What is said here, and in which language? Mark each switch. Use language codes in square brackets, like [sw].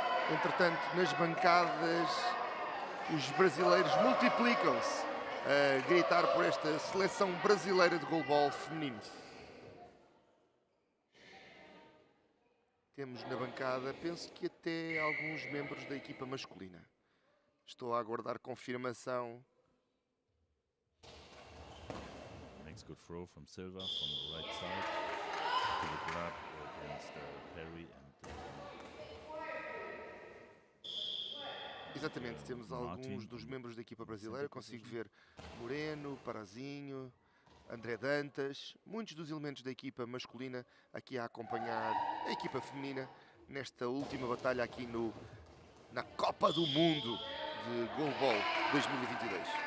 [pt] Entretanto, nas bancadas, os brasileiros multiplicam-se a gritar por esta seleção brasileira de goalball feminino. Temos na bancada, penso que até alguns membros da equipa masculina. Estou a aguardar confirmação. [en] Next good throw from Silva from the right side to the grab against Perry and. [pt] Exatamente, temos alguns [en] Martin. [pt] dos membros da equipa brasileira. Consigo ver Moreno, Parazinho, André Dantas, muitos dos elementos da equipa masculina aqui a acompanhar a equipa feminina nesta última batalha aqui na Copa do Mundo de Goalball 2022.